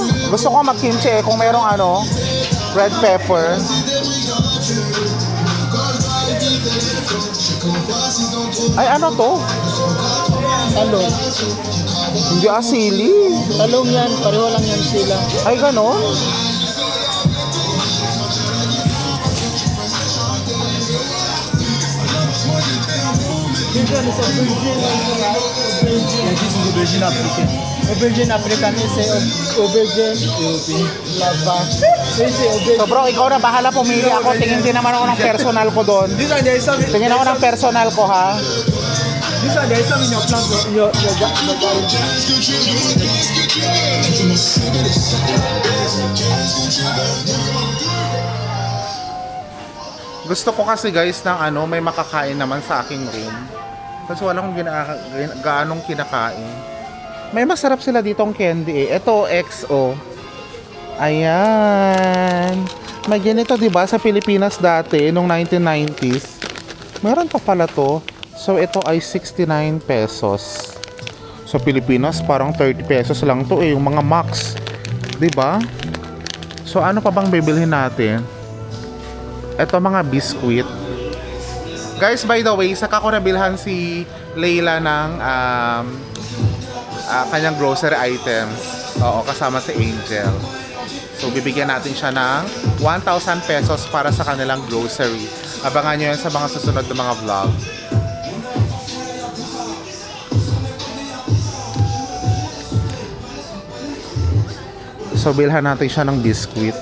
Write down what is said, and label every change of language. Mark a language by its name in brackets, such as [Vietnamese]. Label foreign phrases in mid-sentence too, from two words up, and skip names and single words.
[Filipino] Gusto ko mag-kimchi eh kung merong ano, red pepper. Ay, ano to? Talong. Hindi asili. Talong yan, pareho lang yan sila. Ay, ganon? [French] Aubergine africaine. Aubergine africaine, c'est aubergine lava. [Filipino] So bro, ikaw na bahala pumili ako. Tingin din naman ako ng personal ko doon. Tingin ako ng personal ko, ha? [English] This one, there is some in your plant, your garden. [Filipino] Gusto ko kasi guys ng ano, may makakain naman sa aking room. Kasi wala akong gaanong kinakain. May masarap sila ditong candy eh. Ito, XO. Ayan. May ganito 'di ba sa Pilipinas dati nung 1990s. Meron pa pala to. So ito ay 69 pesos. Sa Pilipinas parang 30 pesos lang to eh, yung mga max. 'Di ba? So ano pa bang bibilhin natin? Ito mga biscuit. [English] Guys, by the way, [Filipino] saka ko nabilhan si Leila ng kanyang [English] grocery items. [Filipino] Oo, kasama si Angel. So, bibigyan natin siya ng 1,000 pesos para sa kanilang grocery. Abangan nyo yan sa mga susunod na mga vlog. So, bilhan natin siya ng biscuit.